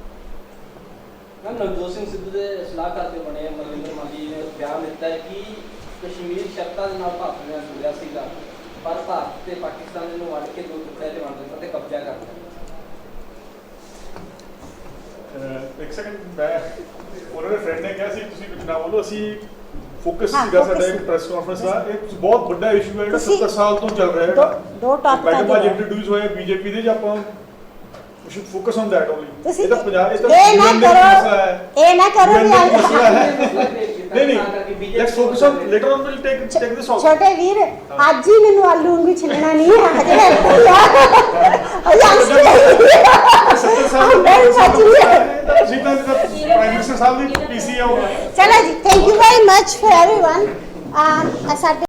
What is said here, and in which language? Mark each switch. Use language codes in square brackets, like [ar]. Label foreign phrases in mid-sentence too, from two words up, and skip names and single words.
[pa] मैम नवजोत सिंह सिद्धू ਦੇ ਸਲਾਹਕਾਰ ਦੇ ਬਣੇ ਮਨਿੰਦਰ ਮਾਲੀ ਨੇ ਬਿਆਨ ਦਿੱਤਾ ਹੈ ਕਿ ਕਸ਼ਮੀਰ ਸ਼ਰਤਾਂ ਦੇ ਨਾਲ ਭਾਰਤ ਨੇ ਜੁੜਿਆ ਸੀਗਾ ਪਰ ਭਾਰਤ ਤੇ ਪਾਕਿਸਤਾਨ ਨੂੰ ਵੰਡ ਕੇ ਦੋ ਟੁਕੜਿਆਂ 'ਚ ਵੰਡ ਦਿੱਤਾ ਤੇ ਕਬਜ਼ਾ ਕਰ ਲਿਆ। ਇੱਕ ਸੈਕਿੰਡ, ਮੈਂ ਉਹਨਾਂ ਦੇ ਫਰੈਂਡ ਨੇ ਕਿਹਾ ਸੀ ਤੁਸੀਂ ਕੁਝ ਨਾ ਬੋਲੋ, ਅਸੀਂ ਫੋਕਸ ਹਾਂ, ਸੀਗਾ focus ਸਾਡਾ ਇੱਕ ਸੀ। ਪ੍ਰੈਸ ਕਾਨਫਰੰਸ ਦਾ, ਇਹ ਬਹੁਤ ਵੱਡਾ ਇਸ਼ੂ ਹੈ ਜਿਹੜਾ ਤੁਸੀਂ 70 ਸਾਲ ਤੋਂ ਚੱਲ ਰਿਹਾ ਹੈ। ਦੋ ਟਾਪਿਕਾਂ ਮੈਡਮ ਅੱਜ ਦੇ ਇੰਟਰੋਡਿਊਸ ਹੋਏ ਬੀਜੇਪੀ ਦੇ, ਜੇ ਆਪਾਂ [en] we should focus on that only। [pa] ਤੁਸੀਂ ਇਹ ਤਾਂ ਪੰਜਾਬ ਇਹ ਤਾਂ ਇਹ ਨਾ UN ਦਾ ਮਸਲਾ ਹੈ, ਕਰੋ, ਇਹ ਨਾ ਕਰੋ UN ਦਾ ਵੀ ਮਸਲਾ ਹੈ। ਨਹੀਂ [en] let's focus on later on we'll take this also। [pa] ਛੋਟੇ ਵੀਰ ਅੱਜ ਹੀ ਮੈਨੂੰ ਆਲੂ ਵਾਂਗੂ ਛਿੱਲਣਾ ਨਹੀਂ ਹੈ ਹਜੇ ਸੱਤਰ ਸਾਲ ਤੁਸੀਂ ਤਾਂ [en] prime minister [pa] ਸਾਹਿਬ ਦੀ ਪੀਸੀ ਆਉਗਾ। ਚਲੋ ਜੀ, [en] thank you very much for everyone. ਸਾਡੇ